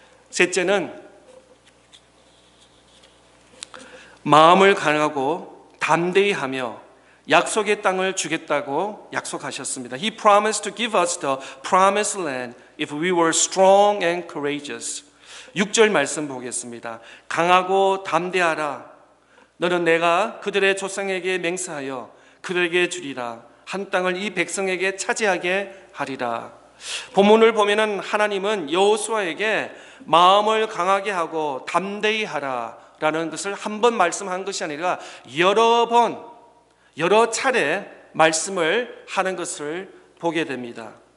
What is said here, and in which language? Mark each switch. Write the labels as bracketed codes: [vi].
[ko] 셋째는 마음을 강하고 담대히 하며 약속의 땅을 주겠다고 약속하셨습니다. [en] He promised to give us the promised land if we were strong and courageous. [ko] 6절 말씀 보겠습니다. 강하고 담대하라. 너는 내가 그들의 조상에게 맹세하여 그들에게 주리라. 한 땅을 이 백성에게 차지하게 하리라. 본문을 보면은 하나님은 여호수아에게 마음을 강하게 하고 담대히 하라라는 것을 한 번 말씀한 것이 아니라 여러 차례 말씀을 하는 것을 보게 됩니다.